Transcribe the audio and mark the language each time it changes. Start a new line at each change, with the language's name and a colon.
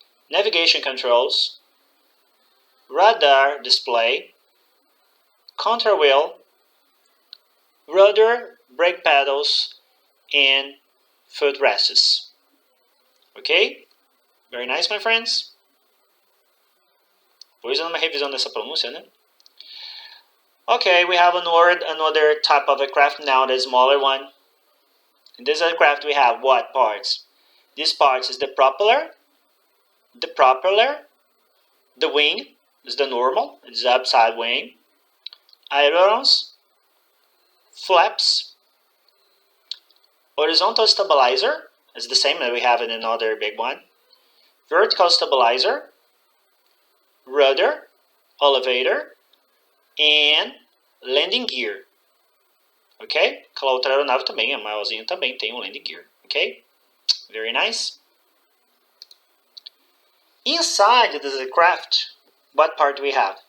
English: Navigation controls. Radar display. Control wheel. Rudder, brake pedals, and footrests. Ok? Very nice, my friends.
Portuguese: Vou usando uma revisão dessa pronúncia, né?
English: Okay, we have another type of aircraft now, the smaller one. In this aircraft, we have what parts? These parts is the propeller, the wing is the normal, it's the upside wing, ailerons, flaps, horizontal stabilizer is the same that we have in another big one, vertical stabilizer, rudder, elevator, and landing gear. Ok?
Portuguese: Aquela outra aeronave também, a maiorzinha também tem um landing gear.
English: Ok? Very nice. Inside this aircraft, what part do we have?